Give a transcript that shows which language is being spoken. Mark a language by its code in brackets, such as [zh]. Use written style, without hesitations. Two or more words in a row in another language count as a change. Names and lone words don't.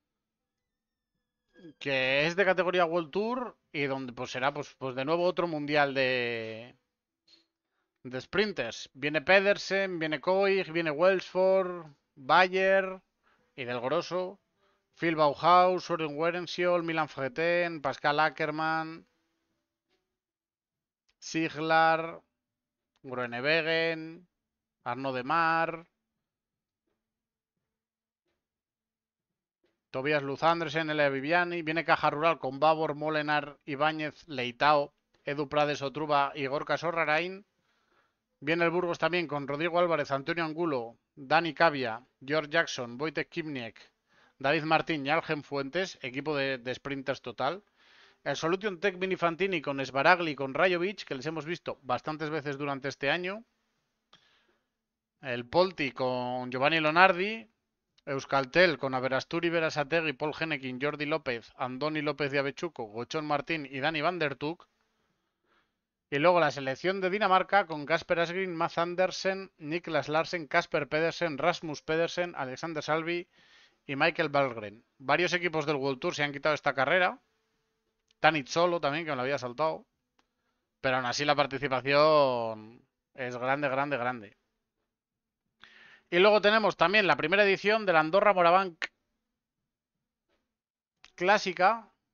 [es] Que es de categoría World Tour y donde pues será pues de nuevo otro mundial de sprinters. Viene Pedersen, viene Koig, viene Welsford, Bayer y del grosso. Phil Bauhaus, Søren Werenskiold, Milan Fegeten, Pascal Ackermann, Siglar, Groenewegen, Arnaud Demar, Tobias Luz Andersen, Elia Viviani. Viene Caja Rural con Babor, Molenar, Ibáñez, Leitao, Edu Prades, Otruba y Gorka Sorrarain. Viene el Burgos también con Rodrigo Álvarez, Antonio Angulo, Dani Cavia, George Jackson, Wojtek Kipniek, David Martín y Algen Fuentes, equipo de sprinters total. El Solution Tech Mini Fantini con Sbaragli y con Rajovic, que les hemos visto bastantes veces durante este año. El Polti con Giovanni Lonardi. Euskaltel con Averasturi, Berasategui, Paul Genekin, Jordi López, Andoni López de Avechuco, Gochón Martín y Dani van der Tuk. Y luego la selección de Dinamarca con Kasper Asgreen, Mads Andersen, Niklas Larsen, Kasper Pedersen, Rasmus Pedersen, Alexander Salvi y Michael Valgren. Varios equipos del World Tour se han quitado esta carrera. Tanit Solo también, que me lo había saltado. Pero aún así la participación es grande. Y luego tenemos también la primera edición de la Andorra Morabanc Clásica.